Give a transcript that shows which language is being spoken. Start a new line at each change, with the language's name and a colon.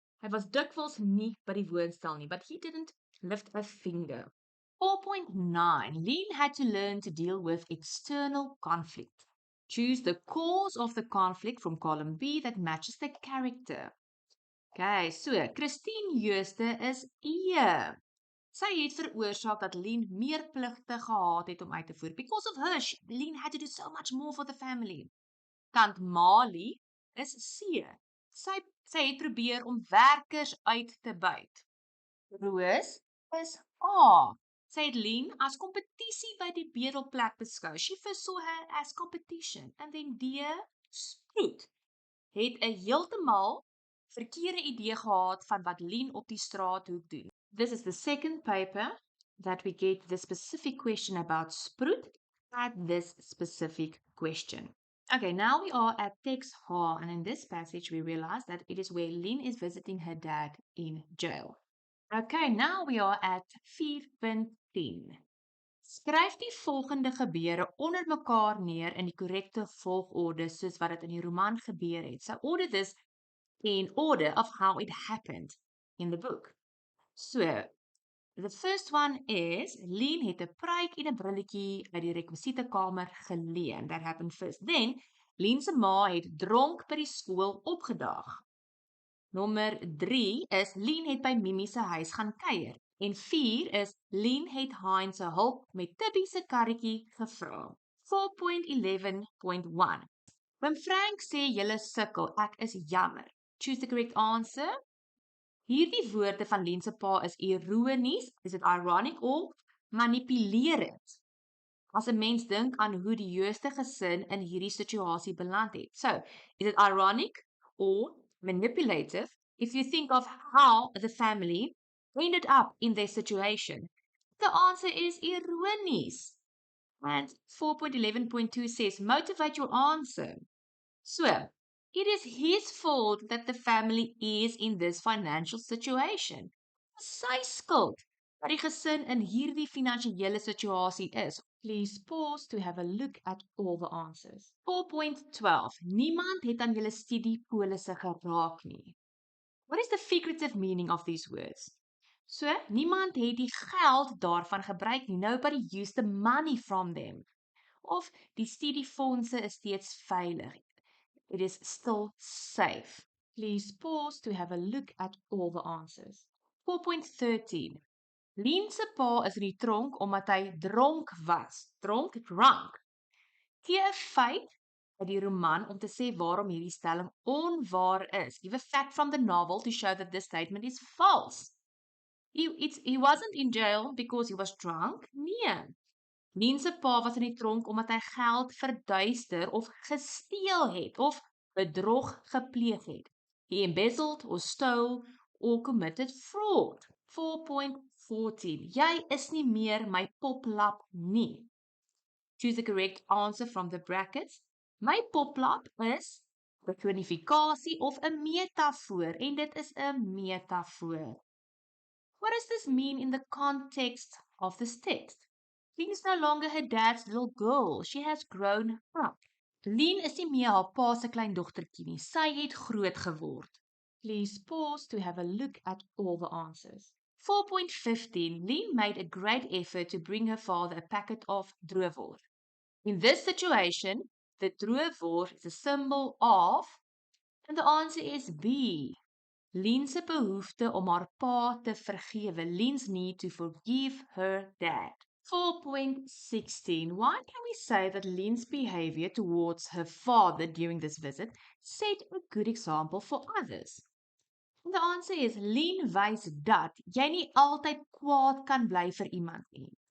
Afrikaans: Hy was dikwels nie by die woonstel nie,
English: but he didn't lift a finger. 4.9. Lean had to learn to deal with external conflict. Choose the cause of the conflict from column B that matches the character. Okay, so Christine Jooste is E.
Afrikaans: Sy het veroorsaak dat Lean meer pligte gehad het om uit te voer.
English: Because of her, Lean had to do so much more for the family.
Afrikaans: Tant Mali is C. Sy het probeer om werkers uit te buit. Roos is A. Sy het Lean as kompetisie by die bedelplek beskou.
English: She first saw her as competition. And then D.
Afrikaans: Sproet het 'n heeltemal verkeerde idee gehad van wat Lean op die straathoek doen.
English: This is the second paper that we get the specific question about Sproet at this specific question. Okay, now we are at text H, and in this passage we realize that it is where Lean is visiting her dad in jail. Okay, now we are at 4.10.
Afrikaans: Skryf die volgende gebeure onder mekaar neer in die korrekte volgorde soos wat dit in die roman gebeur het.
English: So order this in order of how it happened in the book. So, the first one is,
Afrikaans: Lean het 'n pruik en 'n brilletjie uit die rekwisitekamer geleen.
English: That happened first. Then,
Afrikaans: Lean se ma het dronk by die skool opgedaag. Nommer 3 is, Lean het by Mimi se huis gaan kuier. En 4 is, Lean het Hein se hulp met Tibby se karretjie gevra. 4.11.1. When Frank sê julle sukkel, ek is jammer.
English: Choose the correct answer.
Afrikaans: Hierdie woorde van Lean se pa is ironies,
English: is it ironic
Afrikaans: of manipulerend? As 'n mens dink aan hoe die Jooste gesin in hierdie situasie beland het.
English: So, is it ironic or manipulative if you think of how the family ended up in their situation? The answer is ironies. And 4.11.2 says, motivate your answer. So, it is his fault that the family is in this financial situation.
Afrikaans: Sy skuld dat die gesin in hierdie finansiële situasie is.
English: Please pause to have a look at all the answers. 4.12.
Afrikaans: Niemand het aan julle studiepolisse geraak nie.
English: What is the figurative meaning of these words?
Afrikaans: So, niemand het die geld daarvan gebruik nie.
English: Nobody used the money from them.
Afrikaans: Of die studiefondse is steeds veilig.
English: It is still safe. Please pause to have a look at all the answers.
Afrikaans: 4.13. Lean se pa is in die tronk omdat hy dronk was.
English: Drunk.
Afrikaans: Gee 'n feit uit die roman om te sê waarom hierdie stelling onwaar is.
English: Give a fact from the novel to show that this statement is false. He wasn't in jail because he was drunk.
Afrikaans: Nee. Lean se pa was in die tronk omdat hy geld verduister of gesteel het of bedrog gepleeg het.
English: He embezzled or stole or committed fraud. 4.14.
Afrikaans: Jy is nie meer my poplap nie.
English: Choose the correct answer from the brackets.
Afrikaans: My poplap is personifikasie of 'n metafoor en dit is 'n metafoor.
English: What does this mean in the context of this text? Lean is no longer her dad's little girl. She has grown up.
Afrikaans: Lean is nie meer haar pa se kleindogtertjie nie. Sy het groot geword.
English: Please pause to have a look at all the answers. 4.15. Lean made a great effort to bring her father a packet of droewors. In this situation, the droewors is a symbol of, and the answer is B.
Afrikaans: Lean se behoefte om haar pa te vergewe.
English: Lean's need to forgive her dad. 4.16. Why can we say that Lynn's behavior towards her father during this visit set a good example for others?
Afrikaans: En die answer is Lynn wys dat jy nie altyd kwaad kan bly vir iemand nie.